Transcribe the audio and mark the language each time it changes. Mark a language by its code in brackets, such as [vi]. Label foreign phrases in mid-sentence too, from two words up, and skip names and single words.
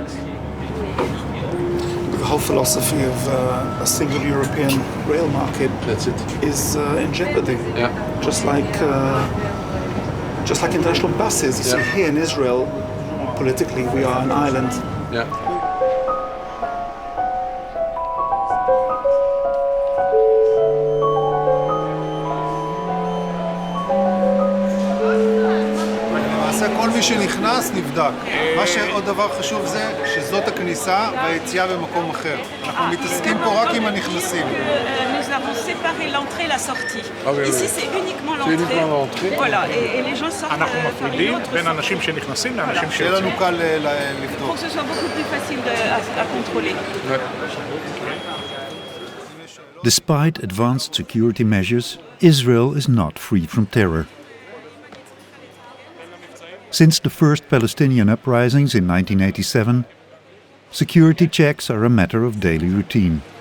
[en] The whole philosophy of a single European rail market is in jeopardy. Yeah. Just like international buses. You see, here in Israel, politically, we are an island. Yeah. [he] כל מי שנכנס נבדק. מה שעוד דבר חשוב זה שזאת הכניסה והיציאה במקום אחר. אנחנו מתעסקים פה רק עם הנכנסים. [fr] Nous avons séparé l'entrée et la sortie. Ici c'est uniquement l'entrée. Voilà, et les gens sortent [he] אנחנו מפרידים בין אנשים שנכנסים לאנשים שיהיה לנו קל לבדוק. [fr] Pour que ce soit beaucoup plus facile à contrôler. [en] Despite advanced security measures, Israel is not free from terror. Since the first Palestinian uprisings in 1987, security checks are a matter of daily routine.